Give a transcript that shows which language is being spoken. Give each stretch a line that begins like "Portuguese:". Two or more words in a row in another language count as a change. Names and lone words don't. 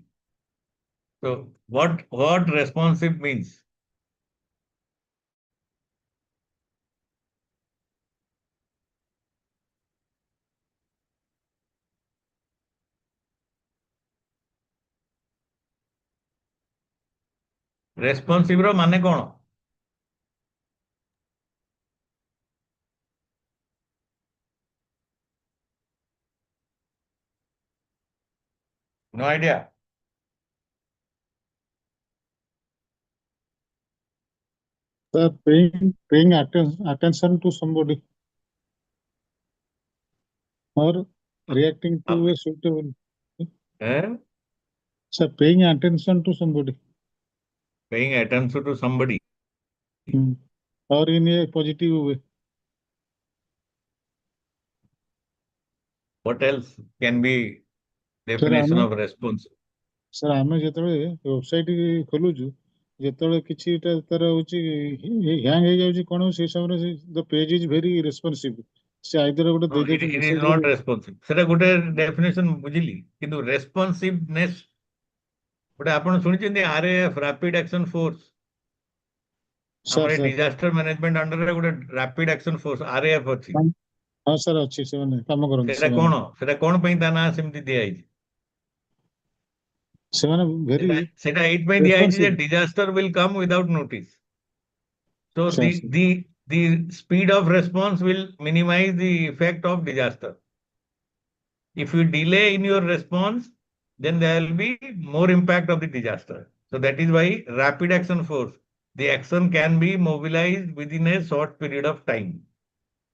English: So what responsive means?
Odia: Responsive ର ମାନେ କଣ?
English: No idea. Sir, paying attention to somebody or reacting to a suitable. Sir, paying attention to somebody. Paying attention to somebody. Or in a positive way. What else can be definition of responsive? Sir,
Odia: ଆମେ ଯେତେବେଳେ ୱେବସାଇଟ ଖୋଲୁଛୁ ଯେତେବେଳେ କିଛିଟା ତାର ହଉଛି ହ୍ୟାଙ୍ଗ ହେଇଯାଉଛି କଣ ସେଇ ସମୟରେ
English: the page is very responsive.
Odia: ସେ ଆଇଦର ଗୋଟେ ଦେଇ ଦଉଛି
English: It is not responsive.
Odia: ସେଟା ଗୋଟେ definition ବୁଝିଲି କିନ୍ତୁ responsiveness ଗୋଟେ ଆପଣ ଶୁଣିଛନ୍ତି
English: RAF rapid action force
Odia: ଆମର
English: disaster management under
Odia: ରେ ଗୋଟେ
English: rapid action force RAF
Odia: ଅଛି ହଁ ସାର୍ ଅଛି ସେମାନେ କାମ କରନ୍ତି ସେଟା କଣ ପାଇଁ ତା ନାଁ ସେମିତି ଦିଆଯାଇଛି ସେମାନେ very ସେଟା ଏଇଥିପାଇଁ ଦିଆଯାଇଛି ଯେ
English: disaster will come without notice. So the speed of response will minimize the effect of disaster. If you delay in your response, then there will be more impact of the disaster. So that is why rapid action force, the action can be mobilized within a short period of time.